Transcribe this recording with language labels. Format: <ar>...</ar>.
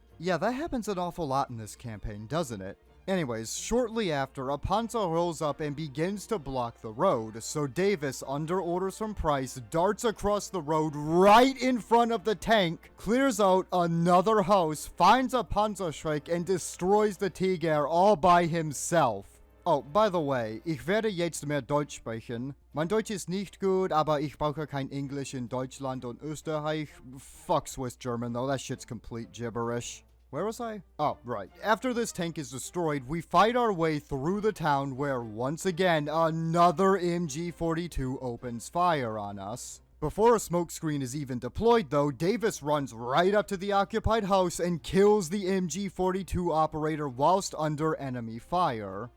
<en>Yeah, that happens an awful lot in this campaign, doesn't it? Anyways, shortly after, a Panzer rolls up and begins to block the road, so Davis, under orders from Price, darts across the road right in front of the tank, clears out another house, finds a Panzerschreck, and destroys the Tiger all by himself. Oh, by the way,</en> <de>ich werde jetzt mehr Deutsch sprechen. Mein Deutsch ist nicht gut, aber ich brauche kein Englisch in Deutschland und Österreich.</de> <en>Fuck Swiss German though, that shit's complete gibberish. Where was I? Oh, right. After this tank is destroyed, we fight our way through the town where, once again, another MG-42 opens fire on us. Before a smokescreen is even deployed, though, Davis runs right up to the occupied house and kills the MG-42 operator whilst under enemy fire.</en>